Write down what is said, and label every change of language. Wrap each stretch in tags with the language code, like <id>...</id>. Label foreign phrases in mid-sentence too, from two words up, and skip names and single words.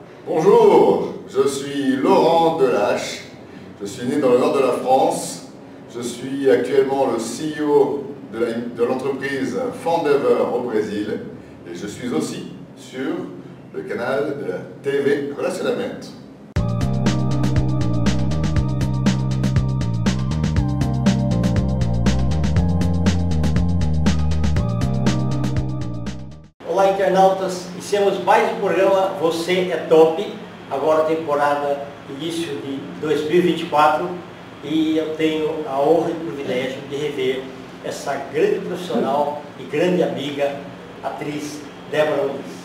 <fr>Bonjour, je suis Laurent Delâche, je suis né dans le nord de la France, je suis actuellement le CEO de l'entreprise Fandever au Brésil et je suis aussi sur le canal de la TV Relacionamento.</fr> <pt>Olá, internautas, iniciamos mais um programa Você é Top, agora temporada início de 2024, e eu tenho a honra e o privilégio de rever essa grande profissional e grande amiga, atriz Débora Luiz.</pt>